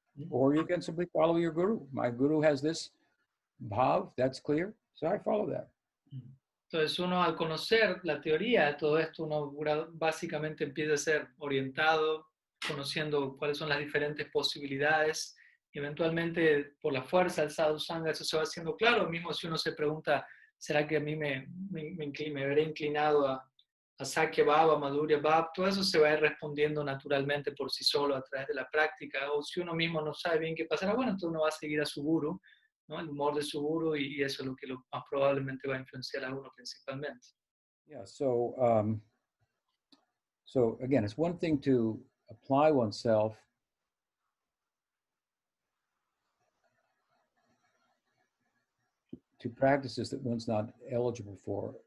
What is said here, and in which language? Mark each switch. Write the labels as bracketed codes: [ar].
[en] Or you can simply follow your guru. My guru has this bhav, that's clear, so I follow that. [es] Entonces uno al conocer la teoría de todo esto, uno básicamente empieza a ser orientado, conociendo cuáles son las diferentes posibilidades, y eventualmente por la fuerza del sadhu sangha eso se va haciendo claro, mismo si uno se pregunta, ¿será que a mí me veré inclinado a Sakya Bhava, a Madhurya Bhava? Todo eso se va a ir respondiendo naturalmente por sí solo a través de la práctica, o si uno mismo no sabe bien qué pasará, bueno, entonces uno va a seguir a su guru, ¿no? El humor de su guru, y eso es lo que más probablemente va a influenciar a uno principalmente. [en] Yeah, so again, it's one thing to apply oneself to practices that one's not eligible for.